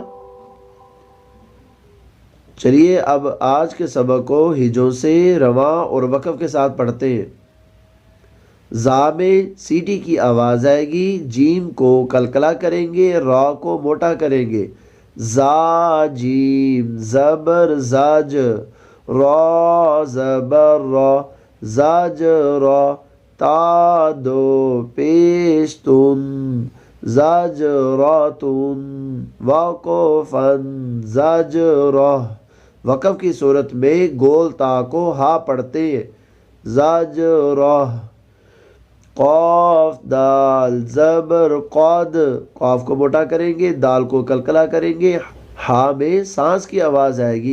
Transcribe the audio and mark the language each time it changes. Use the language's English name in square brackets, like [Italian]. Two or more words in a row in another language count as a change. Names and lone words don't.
[Urdu] چلیے اب آج کے سبق کو ہجوں سے رواں اور وقف کے ساتھ پڑھتے ہیں۔ زا میں سیٹی کی آواز آئے گی، جیم کو قلقلہ کریں گے، را کو موٹا کریں گے۔ زا جیم زبر زاج، را زبر را زاج را، تا دو پیش تن زاجراتن، وقفن زاجرہ۔ وقف کی صورت میں گول تا کو ہا پڑھتے ہیں، زاجرہ۔ قاف دال زبر قاد، قاف کو موٹا کریں گے، دال کو قلقلہ کریں گے، ہا میں سانس کی آواز آئے گی۔